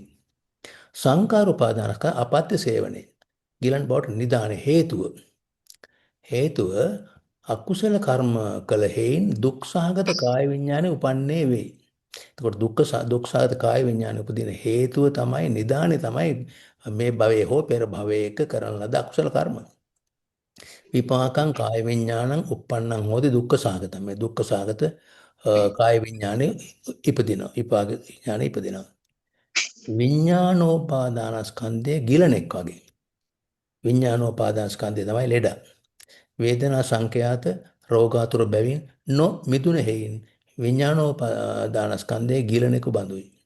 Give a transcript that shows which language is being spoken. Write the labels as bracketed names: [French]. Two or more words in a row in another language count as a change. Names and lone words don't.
[Sinhala] සංකාර උපාදානස්කන්ධ අපත්‍ය සේවනයේ ගිලන් බවට නිදාන හේතුව අකුසල කර්ම කළ හේයින් දුක්සහගත කාය විඥානේ උපන්නේ වෙයි. එතකොට දුක්සහගත කාය විඥානේ උපදින හේතුව තමයි නිදානේ තමයි මේ භවයේ හෝ පෙර භවයක කරන ලද අකුසල කර්ම. [Pali] විපාකං කාය විඥානං uppannං හෝති දුක්ඛසහගත. [Sinhala] මේ දුක්ඛසහගත කාය විඥානේ ඉපදිනවා. විපාක විඥානේ ඉපදිනවා. විඥානෝපාදානස්කන්ධයේ ගිලනෙක් වගේ. විඥානෝපාදානස්කන්ධය තමයි ලෙඩ. වේදනා සංඛ්‍යාත රෝගාතුර බැවින් නොමිදුන හේයින් විඥානෝපාදානස්කන්ධයේ ගිලනෙකු බඳුයි.